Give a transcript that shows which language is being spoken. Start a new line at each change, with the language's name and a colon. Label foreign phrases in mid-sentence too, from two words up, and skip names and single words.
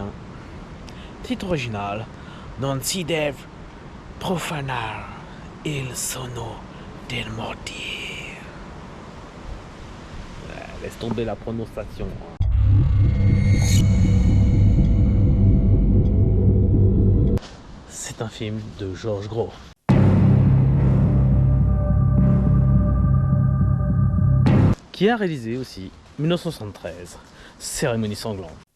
French: Titre original:
Italian: Non si deve profanar il sonno del morti.
French: Laisse tomber la prononciation. C'est un film de Georges Gros. Qui a réalisé aussi 1973, Cérémonie sanglante.